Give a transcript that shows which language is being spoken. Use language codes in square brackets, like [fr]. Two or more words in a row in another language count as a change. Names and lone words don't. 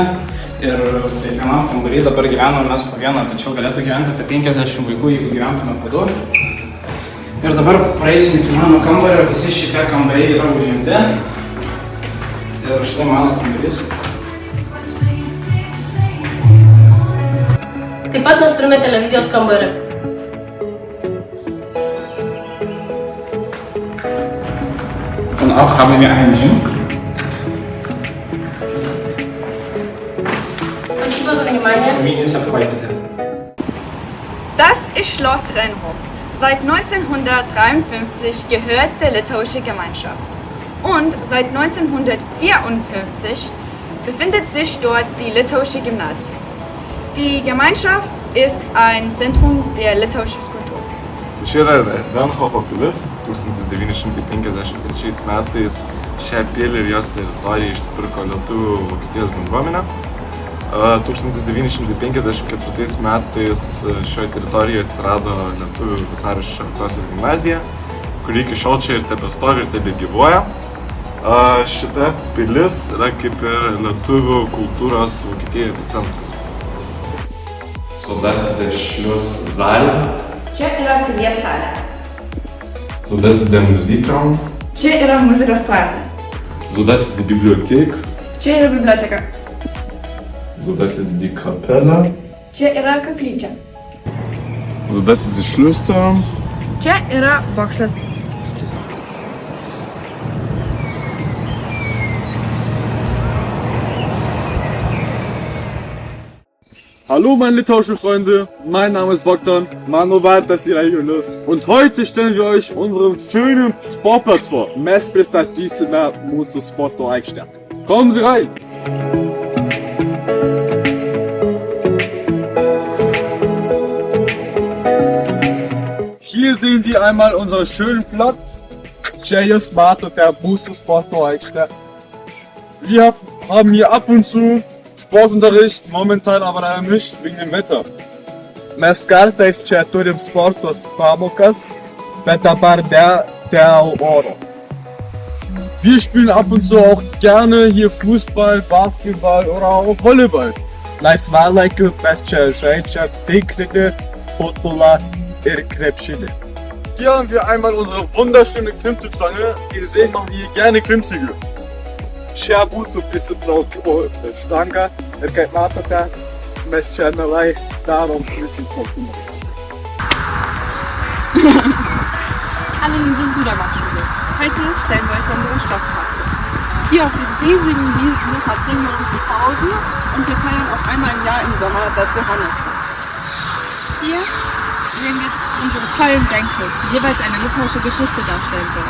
[lt] Ir kiekvienam kambarį dabar gyvename mes po vieną, tačiau galėtų gyventi apie 50 vaikų, jeigu gyventume po 2. Ir dabar praeisim iki mano kambario, visi šitie kambariai yra užimti. Ir štai mano kambarys. Taip pat mes turime televizijos kambarį. [de] Und auch haben wir einen Gym. [ru] Спасибо за внимание. [de] Wie ist er vorbei, bitte? Das ist Schloss Renhof. Seit 1953 gehört der litauische Gemeinschaft und seit 1954 befindet sich dort die litauische Gymnasium. Die Gemeinschaft ist ein Zentrum der litauischen Kultur. [lt] Čia yra Renhopo pilis, 1953 metais šią pilį ir jos teritoriją išsipirko lietuvių Vokietijos bendruomenė. 1954 metais šioje teritorijoje atsirado lietuvių Vasario 16 gimnazija, kuri iki šiol čia ir tebestovi ir tebegyvuoja. Šita pilis yra kaip ir lietuvių kultūros Vokietijoje epicentras. [de] So, das ist der Schlosssaal. [lt] Čia yra pilies salė. [de] So, das ist der Musikraum. [lt] Čia yra muzikos klasė. [de] So, das ist die Bibliothek. [lt] Čia yra biblioteka. [de] So, das ist die Kapelle. [lt] Čia yra kaplyčia. [de] So, das ist die Schlösser. [lt] Čia yra bokštas. [de] Hallo meine litauischen Freunde, mein Name ist Bogdan, Manovaldas Irajulius und heute stellen wir euch unseren schönen Sportplatz vor. [lt] Mes pristatysime mūsų sporto aikštę. [de] Kommen Sie rein! Hier sehen Sie einmal unseren schönen Platz. [lt] Čia jūs matote mūsų sporto aikštę. [de] Wir haben hier ab und zu Sportunterricht, momentan aber leider nicht wegen dem Wetter. [lt] Mes kartais čia turim sportos pamokas, bet dabar dėl oro. [de] Wir spielen ab und zu auch gerne hier Fußball, Basketball oder auch Volleyball. [lt] Laisvalaikiu mes čia žaidžiam tinklinį, futbolą ir krepšinį. [de] Hier haben wir einmal unsere wunderschöne Klimmzugstange. Wie ihr seht, machen wir hier gerne Klimmzüge. [lt] Čia mūsų prisitraukimo štanga ir kaip matote, mes čia mielai darom prisitraukimus. [de] Hallo, wir sind Sudermannschule. Heute stellen wir euch unsere Schlosspark vor. Hier auf diesem riesigen Wiesen verbringen wir unsere Pausen und wir feiern auch einmal im Jahr im Sommer das Johannesfest. Hier sehen wir unsere tollen Bänke, die jeweils eine litauische Geschichte darstellen sollen.